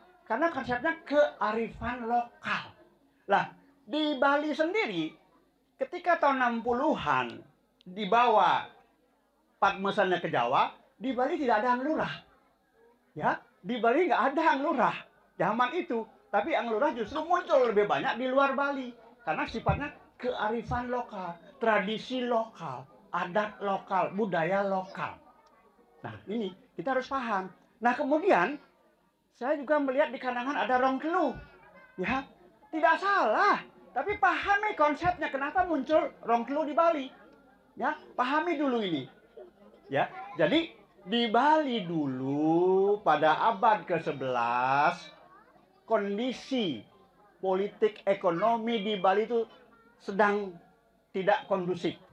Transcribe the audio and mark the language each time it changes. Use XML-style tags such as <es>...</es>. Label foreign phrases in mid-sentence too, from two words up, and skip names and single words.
<id>Karena konsepnya kearifan lokal. Lah, di Bali sendiri, ketika tahun 60-an dibawa Padmasana ke Jawa, di Bali tidak ada Anglurah. Ya, di Bali nggak ada Anglurah zaman itu. Tapi Anglurah justru muncul lebih banyak di luar Bali. Karena sifatnya kearifan lokal, tradisi lokal, adat lokal, budaya lokal. Nah, ini kita harus paham. Nah, kemudian saya juga melihat di Kandangan ada Rongkelu. Ya, tidak salah. Tapi pahami konsepnya kenapa muncul Rongkelu di Bali. Ya, pahami dulu ini. Ya, jadi di Bali dulu pada abad ke-11 kondisi politik ekonomi di Bali itu sedang tidak kondusif.</id>